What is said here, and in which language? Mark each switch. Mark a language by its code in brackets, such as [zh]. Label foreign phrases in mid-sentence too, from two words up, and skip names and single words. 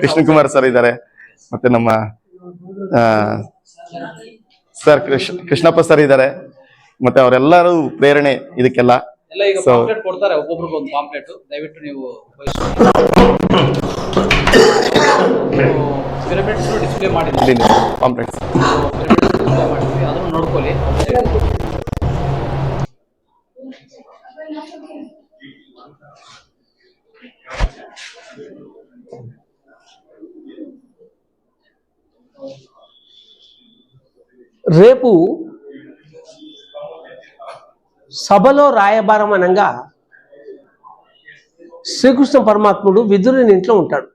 [kn] ಕೃಷ್ಣಕುಮಾರ್ ಸರ್ ಇದ್ದಾರೆ, ಮತ್ತೆ ನಮ್ಮ ಸರ್ ಕೃಷ್ಣಪ್ಪ ಸರ್ ಇದ್ದಾರೆ, ಮತ್ತೆ ಅವರೆಲ್ಲರೂ ಪ್ರೇರಣೆ ಇದಕ್ಕೆಲ್ಲ. ಎಲ್ಲ ಈಗ ಪಾಂಪ್ಲೆಟ್ ಕೊಡ್ತಾರೆ, ಒಬ್ಬೊಬ್ರಿಗೆ ಒಂದು ಪಾಂಪ್ಲೆಟ್. ದಯವಿಟ್ಟು ನೀವು ಡಿಸ್ಪ್ಲೇ ಮಾಡಿದ್ವಿ ಪಾಂಪ್ಲೆಟ್ಸ್ ಮಾಡಿದ್ವಿ, ಅದನ್ನು ನೋಡ್ಕೊಳ್ಳಿ. [te] రేపు సభలో రాయబారం అనగా శ్రీకృష్ణ పరమాత్ముడు విదురుని ఇంట్లో ఉంటాడు.